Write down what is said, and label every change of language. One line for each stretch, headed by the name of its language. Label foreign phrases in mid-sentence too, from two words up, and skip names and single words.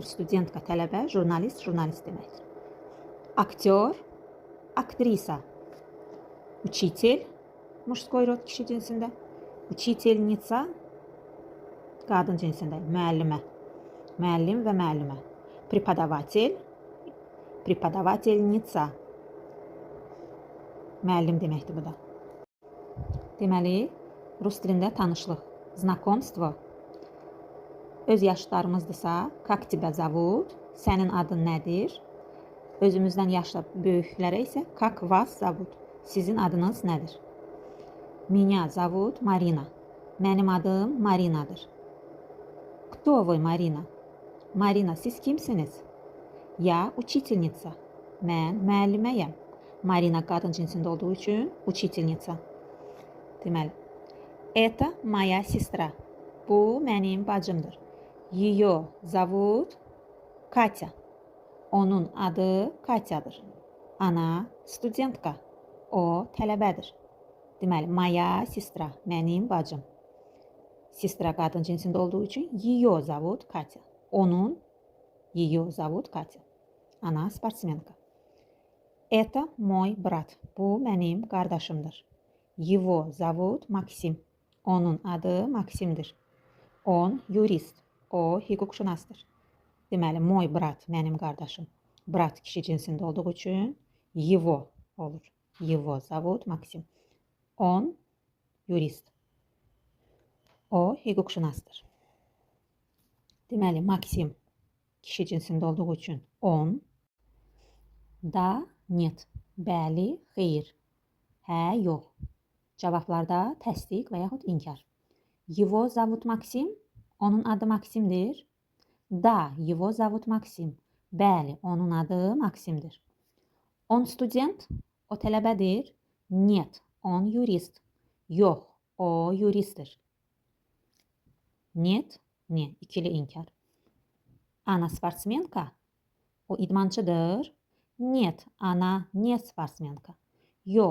Azerbaijani: Studentka tələbə, jurnalist, jurnalist deməkdir.
Russian: Актёр, актриса. Учитель, мужской род,
Azerbaijani: kişi cinsində.
Russian: Учительница,
Azerbaijani: qadın cinsində. Müəllimə, müəllim və müəllimə.
Russian: Преподаватель, преподавательница.
Azerbaijani: Müəllim deməkdir bu da. Deməli, rus dilində tanışlıq, znakomstvo. Öz yaşlarımızdırsa,
Russian: как тебя зовут,
Azerbaijani: sənin adın nədir? Özümüzdən yaşla böyüklərə isə
Russian: как вас зовут,
Azerbaijani: sizin adınız nədir?
Russian: Меня зовут Marina,
Azerbaijani: mənim adım Marinadır.
Russian: Кто вы,
Azerbaijani: Marina? Marina, siz kimsiniz?
Russian: Я учительница,
Azerbaijani: mən müəlliməyəm. Marina qadın cinsində olduğu üçün учительница. Deməli,
Russian: это моя сестра.
Azerbaijani: Bu mənim bacımdır.
Russian: Ее зовут Katya.
Azerbaijani: Onun adı Katyadır.
Russian: Она студентка.
Azerbaijani: O tələbədir. Deməli,
Russian: моя сестра,
Azerbaijani: mənim bacım. Sestra qadın cinsində olduğu üçün
Russian: ее зовут Katya. Onun ее зовут Katya. Она спортсменка. Это мой брат.
Azerbaijani: Bu mənim qardaşımdır.
Russian: Его зовут Максим.
Azerbaijani: Onun adı Maksimdir.
Russian: Он юрист.
Azerbaijani: O hüquqşünasdır. Deməli,
Russian: мой брат,
Azerbaijani: mənim qardaşım. Brat kişi cinsində olduğu üçün его olur.
Russian: Его зовут Максим. Он юрист.
Azerbaijani: O hüquqşünasdır. Deməli, Maksim kişi cinsində olduğu üçün on.
Russian: Da, нет.
Azerbaijani: Bəli, xeyr. Hə, yox. Cavablarda təsdiq və yaxud inkar.
Russian: Его зовут Максим.
Azerbaijani: Onun adı Maksimdir.
Russian: Da, его зовут Максим.
Azerbaijani: Bəli, onun adı Maksimdir.
Russian: Он студент.
Azerbaijani: O tələbədir.
Russian: Нет. Он юрист.
Azerbaijani: Yox. O yuristdir.
Russian: Нет. Ne?
Azerbaijani: İkili inkar.
Russian: Она спортсменка.
Azerbaijani: O idmançıdır.
Russian: Нет. Она не спортсменка. Yox.